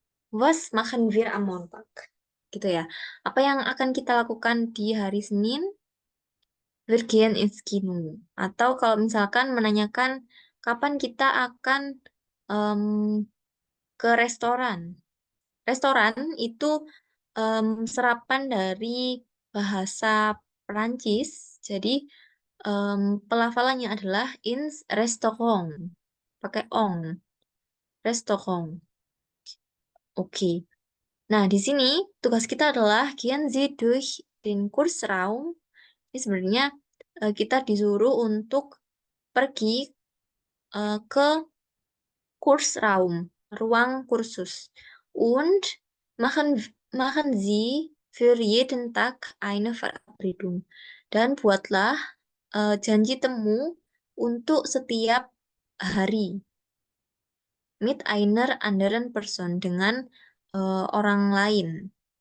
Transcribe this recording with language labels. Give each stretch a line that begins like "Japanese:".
German: Was machen wir am Montag?
Indonesian: Gitu ya. Apa yang akan kita lakukan di hari Senin?
German: Wir gehen ins Kino.
Indonesian: Atau kalau misalkan menanyakan kapan kita akan em, ke restoran. Restoran itu serapan dari bahasa Perancis. Jadi pelafalannya adalah ins restaurant. Pakai ong. Restaurant. Oke. Nah, di sini tugas kita adalah
German: gehen Sie durch den Kursraum.
Indonesian: Ini sebenarnya kita disuruh untuk pergi ke Kursraum, ruang kursus.
German: Und machen Sie für jeden Tag eine Verabredung.
Indonesian: Dan buatlah janji temu untuk setiap hari.
German: Mit einer anderen Person,
Indonesian: dengan orang lain.